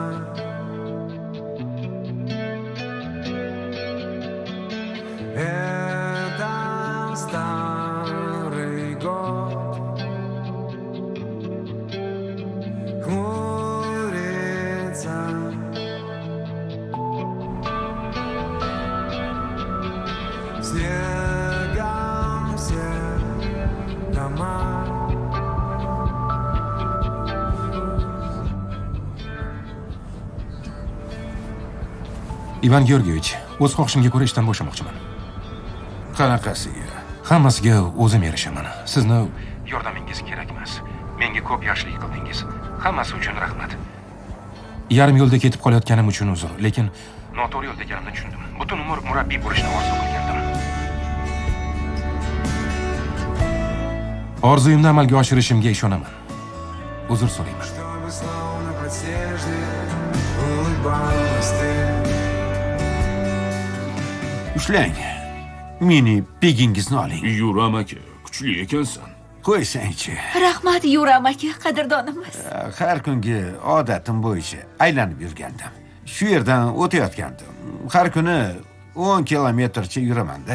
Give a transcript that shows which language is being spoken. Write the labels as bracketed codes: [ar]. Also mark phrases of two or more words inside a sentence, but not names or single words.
[ru] Это старый год хмурится. Снегом все дома. [uz] Ivan Georgievich, o'z xohishimga ko'ra ishdan bo'shamoqchiman. Qanaqasiga? Hammasiga o'zim erishaman. Sizni yordamingiz kerak emas. Menga ko'p yaxshilik qildingiz. Hammasi uchun rahmat. yarim yo'lda ketib qolayotganim uchun uzr, lekin noto'g'ri yo'lda ekanimni tushundim. Butun umr murabbiy bo'lishni orzu qilgandim. Orzuyimni amalga oshirishimga ishonaman. Uzr so'rayman. [ru] Чтобы словно под снежной улыбалась ты. [uz] Ushlang. Meni pegingizni oling. Yuram aka, kuchli ekansan. Qo'ysangchi. Rahmat, Yuram aka, qadrdonimiz. Har kungi odatim bo'yicha aylanib yurgandim. Shu yerdan o'tayotgandim. Har kuni 10 kilometrcha yuraman-da.